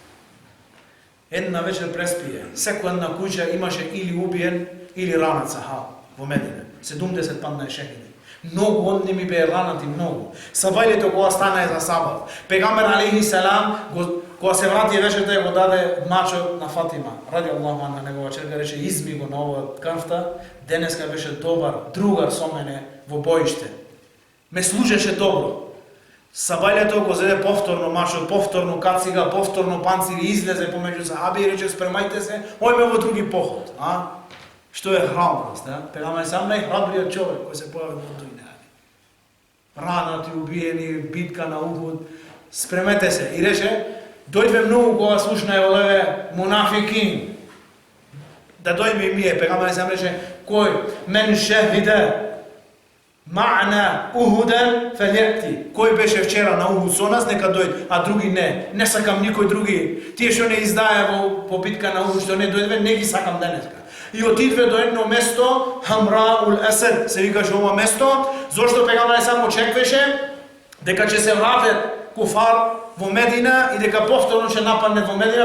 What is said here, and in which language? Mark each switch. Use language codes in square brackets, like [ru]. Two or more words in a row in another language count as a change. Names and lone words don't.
[mk] Една вечер преспие. Секоја една куќа имаше или убиен или ранат сахаб во Медина. 70 падна шехиди. Многу од ними беа ранати многу. Сабајлето кога стана за сабав. Пегамбер алейхи селам кога се врати вечерта го даде мачот на Фатима. [ar] رضي الله عنها, [mk] негова черка рече изми го на овој карфта. Денеска беше добар другар со мене во боиште. Ме служеше добро. Сабајлето го зеде повторно мачот, повторно кацига, повторно панцири, излезе помеѓу сахаби и рече спремајте се, ојме во други поход. Што е храброст, Пегамбер сам најхрабриот човек кој се појави во дуња. Ранати, убиени, битка на Ухуд, спремете се. И рече, дојдве многу кога слушна олеве мунафикин. Да дојме и мие, Пегамбер сам рече, кој [ar] من شهد معنا أحدا فليأت. [mk] Кој беше вчера на Ухуд со нас, нека дојде, а други не. Не сакам никој други. Тие што не издаја по битка на Ухуд, што не дојдве, не ги сакам денеска. И отидве до едно место, Хамраул Есед, се викаше ова место, зашто Пегамбер само очекваше дека ќе се вратат куфар во Медина и дека повторно ќе нападнат во Медина.